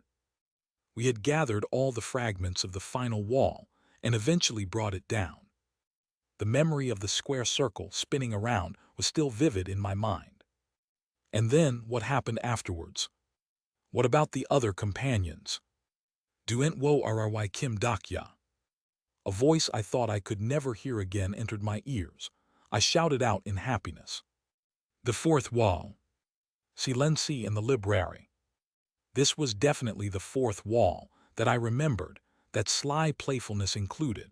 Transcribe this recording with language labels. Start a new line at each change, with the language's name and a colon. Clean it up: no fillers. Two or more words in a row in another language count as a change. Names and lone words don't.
English: We had gathered all the fragments of the final wall and eventually brought it down. The memory of the square circle spinning around was still vivid in my mind. And then what happened afterwards? What about the other companions? Duent wo rry Kim Dakya. A voice I thought I could never hear again entered my ears. I shouted out in happiness. The fourth wall. Silenci in the library. This was definitely the fourth wall that I remembered, that sly playfulness included.